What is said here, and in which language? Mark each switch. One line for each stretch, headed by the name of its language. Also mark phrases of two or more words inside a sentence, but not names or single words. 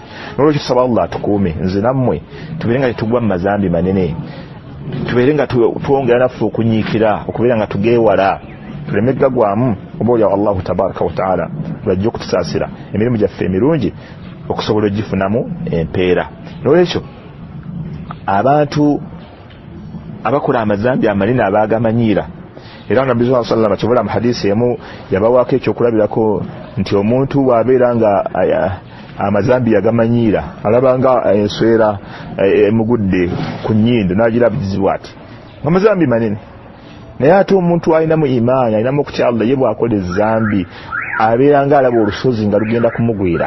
Ganda: N'olwekyo tusaba Allah atukuume nze nammwe tubeere nga tetugwa mu mazambi manene, tubeere nga twongera naffe okunyiikira okubeera nga tugeewala, tuleme gagwamu. Oba olya Allahu
Arabic: تبارك وتعالى
Ganda: lwajja okutusaasira emirimu gyaffe emirungi okusobola ogifunamu empeera. N'olwekyo abantu abakola amazambi amanene abagamanyiira, era Nabbi
Arabic: صلى الله عليه وسلم
Ganda: kibula mu hadisi emu yabawaako ekyokulabirako nti omuntu bw'abeera nga amazambi yagamanyiira alabanga enswera emugudde ku nnyindo n'agirabizibwa ati amazambi manene. Naye ate omuntu alinamu imaani, alinamu okutya Allah, ye bw'akola ezambi abeera nga alaba olusozi nga lugenda kumugwira.